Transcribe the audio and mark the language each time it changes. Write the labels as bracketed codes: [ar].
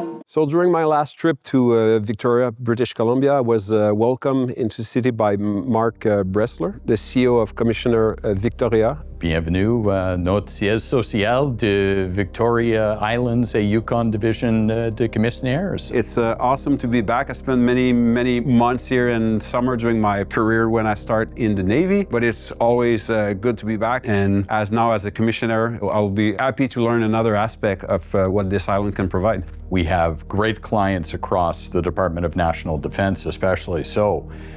[en] So during my last trip to Victoria, British Columbia, I was welcomed into the city by Mark Bressler, the CEO of Commissionaire Victoria. [fr] Bienvenue à notre siège social de Victoria Islands et Yukon Division de Commissionnaires. [en] It's awesome to be back. I spent many months here in summer during my career when I start in the Navy, but it's always good to be back. And now as a commissioner, I'll be happy to learn another aspect of what this island can provide. We have great clients across the Department of National Defense, especially so.